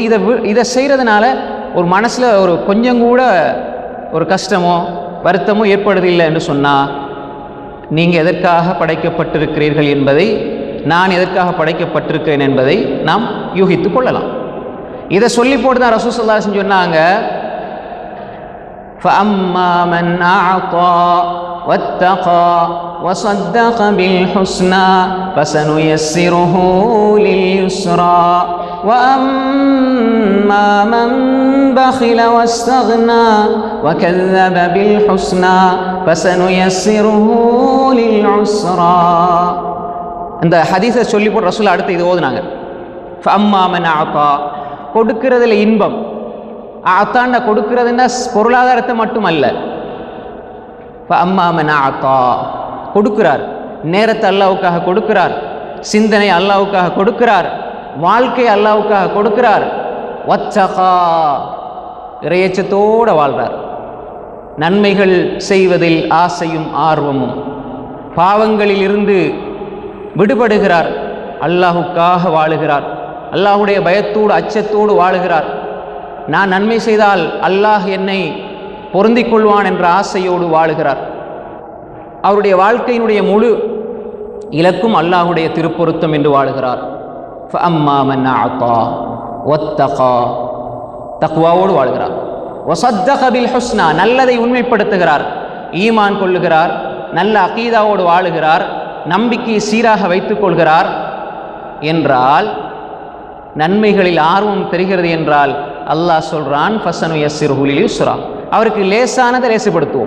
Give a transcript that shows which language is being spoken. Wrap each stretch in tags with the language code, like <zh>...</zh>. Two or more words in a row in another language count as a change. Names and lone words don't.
<ta>இதை செய்கிறதுனால ஒரு மனசில் ஒரு கொஞ்சம் கூட ஒரு கஷ்டமோ வருத்தமோ ஏற்படுதில்லை என்று சொன்னால், நீங்கள் எதற்காக படைக்கப்பட்டிருக்கிறீர்கள் என்பதை, நான் எதற்காக படைக்கப்பட்டிருக்கிறேன் என்பதை நாம் யூகித்து கொள்ளலாம். இதை சொல்லி போட்டு தான் ரசூல்</ta> <ar>صلى الله عليه وسلم</ar> <ta>சொன்னாங்க,</ta> <ar>فَأَمَّا مَنْ أَعْطَى وَاتَّقَى وَصَدَّقَ بِالْحُسْنَى فَسَنُيَسِّرُهُ لِلْيُسْرَى وَأَمَّا مَنْ بَخِلَ وَاسْتَغْنَى وَكَذَّبَ بِالْحُسْنَى فَسَنُيَسِّرُهُ لِلْعُسْرَى.</ar> <ta>இந்த ஹதீஸை சொல்லி போட்டு ரசூல் அடுத்து இது ஓதுனாங்க.</ta> <ar>فَأَمَّا مَنْ أَعْطَى,</ar> <ta>கொடுக்கிறதுல இன்பம். ஆத்தாண்ட கொடுக்கிறதுன்னா பொருளாதாரத்தை மட்டுமல்ல.</ta> <ar>فَأَمَّا مَنْ أَعْطَى,</ar> <ta>கொடுக்கிறார், நேரத்தை அல்லாஹ்வுக்காக கொடுக்கிறார், சிந்தனை அல்லாஹ்வுக்காக கொடுக்கிறார், வாழ்க்கை அல்லாஹ்வுக்காக கொடுக்கிறார். வத்தகா, இறையச்சத்தோடு வாழ்கிறார், நன்மைகள் செய்வதில் ஆசையும் ஆர்வமும், பாவங்களில் இருந்து விடுபடுகிறார், அல்லாஹ்வுக்காக வாழுகிறார், அல்லாஹ்வுடைய பயத்தோடு அச்சத்தோடு வாழுகிறார். நான் நன்மை செய்தால் அல்லாஹ் என்னை பொருந்திக் கொள்வான் என்ற ஆசையோடு வாழுகிறார். அவருடைய வாழ்க்கையினுடைய முழு இலக்கும் அல்லாஹ்வுடைய திருப்பொருத்தம் என்று வாழுகிறார்.</ta> <ar>فَأَمَّا مَنْ أَعْطَى وَاتَّقَى,</ar> <ta>தக்வாவோடு வாழ்கிறார்.</ta> <ar>وَصَدَّقَ بِالْحُسْنَى,</ar> <ta>நல்லதை உண்மைப்படுத்துகிறார், ஈமான் கொள்ளுகிறார், நல்ல அகீதாவோடு வாழுகிறார், நம்பிக்கையை சீராக வைத்துக் கொள்கிறார் என்றால், நன்மைகளில் ஆர்வம் தெரிகிறது என்றால் அல்லாஹ் சொல்றான்,</ta> <ar>فسنيسره لليسرى,</ar> <ta>அவருக்கு லேசானதை லேசுபடுத்துவோம்.</ta>